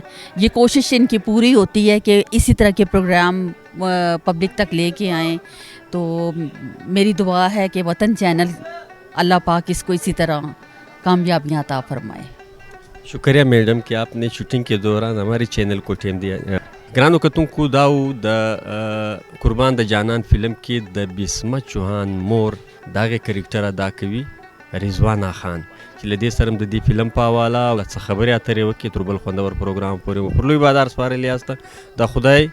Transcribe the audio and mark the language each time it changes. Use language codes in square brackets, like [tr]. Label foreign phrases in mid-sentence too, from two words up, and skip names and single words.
[ur] یہ کوشش ان کی پوری ہوتی ہے کہ اسی طرح کے پروگرام پبلک تک لے کے آئیں. تو میری دعا ہے کہ وطن چینل اللہ پاک اس کو اسی طرح کامیابیاں عطا فرمائے. شکریہ میڈم کہ آپ نے شوٹنگ کے دوران ہمارے چینل کو ٹیم دیا. [ps] گرانو کتونکو داو د قربان د جانان فلم کې د بسمه چوهان مور دغه کرکټر ادا کوي رضوانه خان, چې له دې سره د دې فلم په حواله څه خبرې اترې وکړي تر بل خوندور پروګرام پورې مو پر لوی بازار سپارلی یاست.